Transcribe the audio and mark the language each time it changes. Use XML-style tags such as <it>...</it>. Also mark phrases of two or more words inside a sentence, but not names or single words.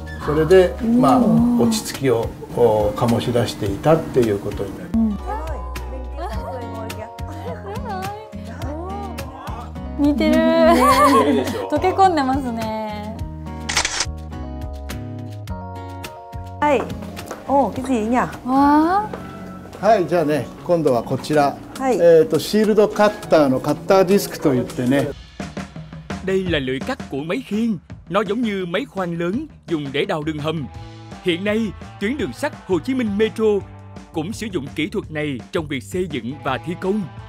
<ja>それで落ち着きを醸し出していたっていうことになります。似てる。溶け込んでますね。はい。</ja> <vi>お、cái gì nhỉ?</vi> <ja>はい、じゃあね、今度はこちら、シールドカッターのカッターディスクといってね。</ja> <vi>Đây là lưỡi cắt của máy khiên. Nó giống như máy khoan lớn dùng để đào đường hầm. Hiện nay, tuyến đường sắt Hồ Chí Minh Metro cũng sử dụng kỹ thuật này trong việc xây dựng và thi công.</vi>